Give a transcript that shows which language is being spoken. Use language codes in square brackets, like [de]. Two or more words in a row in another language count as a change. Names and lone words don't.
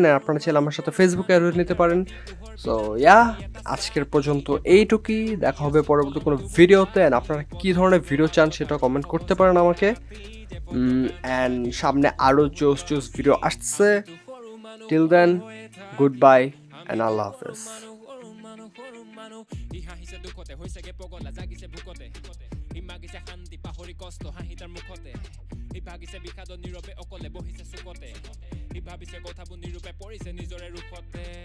[bn] আর আপনারা চাইলে আমার সাথে ফেসবুকে অ্যাড নিতে পারেন। সো আজকের পর্যন্ত এইটুকুই, দেখা হবে পরবর্তী কোনো ভিডিওতে। অ্যান্ড আপনারা কী ধরনের ভিডিও চান সেটা কমেন্ট করতে পারেন আমাকে। অ্যান্ড সামনে আরও জোস ভিডিও আসছে। [en] till then, good bye and [bn] আল্লাহ হাফেজ। [as] হাঁহিছে দুখতে হৈছেগে পগলা জাগিছে ভোকতে সি মাগিছে শান্তি পাহৰি কষ্ট হাঁহি তাৰ মুখতে সি ভাগিছে বিষাদত নীৰৱে অকলে বহিছে চুকতে সি ভাবিছে কথাবোৰ নিৰূপে পৰিছে নিজৰে ৰূপতে